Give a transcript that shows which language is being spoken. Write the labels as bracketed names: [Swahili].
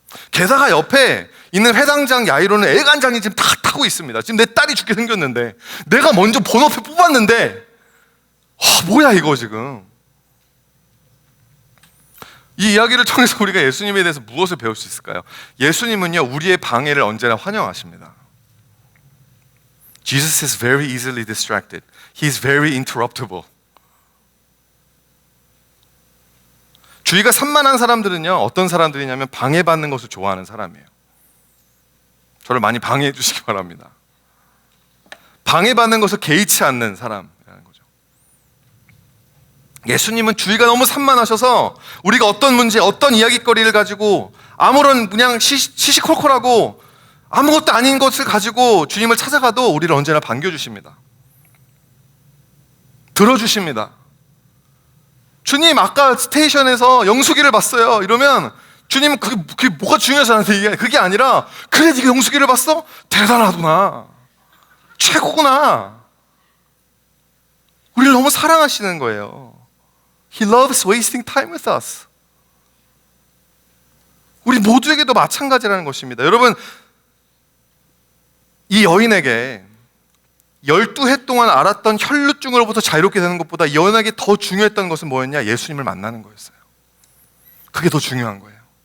[Korean] 게다가 옆에 있는 회당장 야이로는 애간장이 지금 다 타고 있습니다. 지금 내 딸이 죽게 생겼는데 내가 먼저 번호표 뽑았는데 뭐야 이거 지금. 이 이야기를 통해서 우리가 예수님에 대해서 무엇을 배울 수 있을까요? 예수님은요, 우리의 방해를 언제나 환영하십니다. [English] Jesus is very easily distracted. He is very interruptible. [Korean] 주의가 산만한 사람들은요, 어떤 사람들이냐면 방해받는 것을 좋아하는 사람이에요. 저를 많이 방해해 주시기 바랍니다. 방해받는 것을 개의치 않는 사람이라는 거죠. 예수님은 주의가 너무 산만하셔서 우리가 어떤 문제, 어떤 이야기거리를 가지고 아무런 그냥 시시콜콜하고 아무것도 아닌 것을 가지고 주님을 찾아가도 우리를 언제나 반겨주십니다. 들어주십니다. 주님, 아까 스테이션에서 영숙이를 봤어요. 이러면 주님은 그게 뭐가 중요해서 나한테 얘기해. 그게 아니라, 그래, 네가 영숙이를 봤어? 대단하구나. 최고구나. 우리를 너무 사랑하시는 거예요. [English] He loves wasting time with us. [Korean] 우리 모두에게도 마찬가지라는 것입니다. 여러분, 이 여인에게 12해 동안 앓았던 혈루증으로부터 자유롭게 되는 것보다 이 여인에게 더 중요했던 것은 뭐였냐? 예수님을 만나는 거였어요. 그게 더 중요한 거예요.